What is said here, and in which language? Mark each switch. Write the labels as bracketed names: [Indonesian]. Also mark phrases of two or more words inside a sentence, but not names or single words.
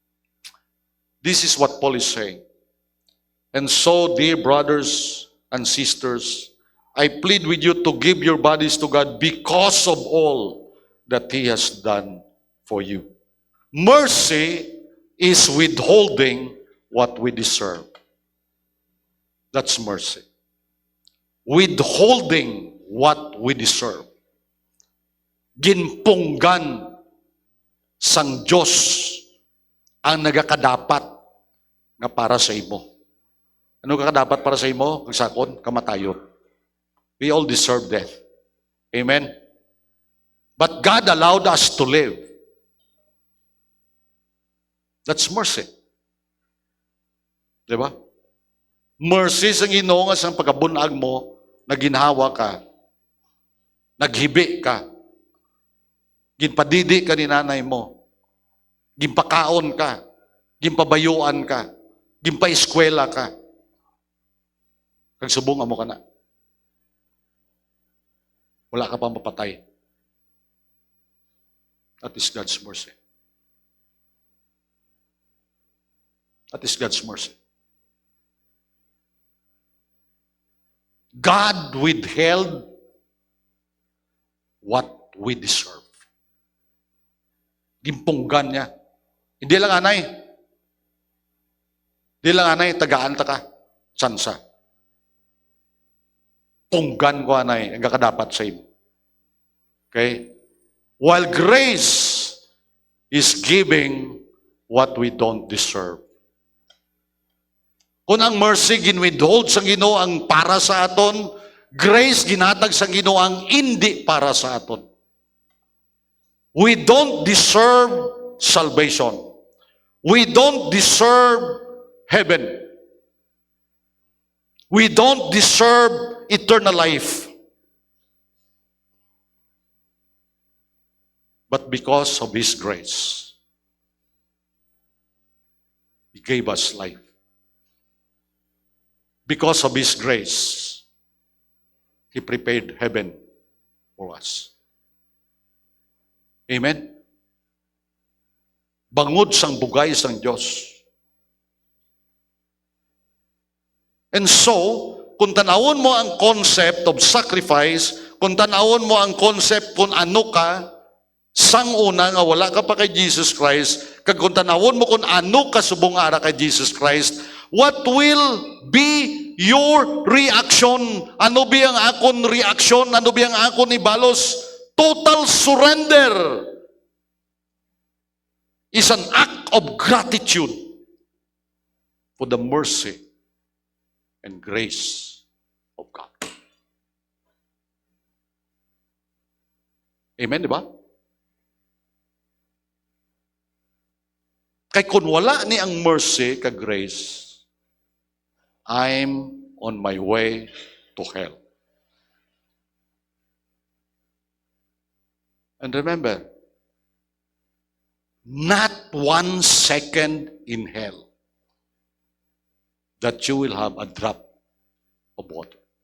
[English] This is what Paul is saying. And so, dear brothers and sisters, I plead with you to give your bodies to God because of all that He has done for you. Mercy is withholding what we deserve. That's mercy. Withholding what we deserve. [Hiligaynon] Ginpunggan sang Diyos ang nagakadapat na para sa imo. Ano ka dapat para sa imo? Kagsakon, kamatayon. [English] We all deserve death. Amen? But God allowed us to live. That's mercy. Diba? [Hiligaynon] Mercy sa Ginoo nga sa pagkabunag mo, naginhawa ka, naghibi ka, ginpadidi ka ni nanay mo, ginpakaon ka, ginpabayuan ka, ginpaeskwela ka, kagsubong mo ka na. Wala ka pang mapatay. [English] That is God's mercy. That is God's mercy. God withheld what we deserve. [Hiligaynon] Gimpunggan niya. Hindi lang anay. Hindi lang anay, tagaan ta ka. Sansa. Punggan ko anay, ang kakadapat sa imo. [English] Okay? While grace is giving what we don't deserve. [Hiligaynon] Kung ang mercy ginwithhold sa Ginoo ang para sa aton, grace ginhatag sa Ginoo ang hindi para sa aton. [English] We don't deserve salvation. We don't deserve heaven. We don't deserve eternal life. But because of His grace, He gave us life. Because of His grace, He prepared heaven for us. Amen? [Hiligaynon] Bangod sang bugay sang Diyos. [English] And so, [Hiligaynon] kung tanawon mo ang [English] concept of sacrifice, [Hiligaynon] kung tanawon mo ang concept kung ano ka, sang una nga wala ka pa kay Jesus Christ, kag kung tanawon mo kung ano ka subong ara kay Jesus Christ, [English] what will be your reaction? [Hiligaynon] Ano ba ang akon reaction? Ano ba ang akon ibalos? [English] Total surrender is an act of gratitude for the mercy and grace of God. [Hiligaynon] Amen, di ba? Kay kung wala ni ang mercy ka grace, [English] I'm on my way to hell. And remember, not 1 second in hell that you will have a drop of water.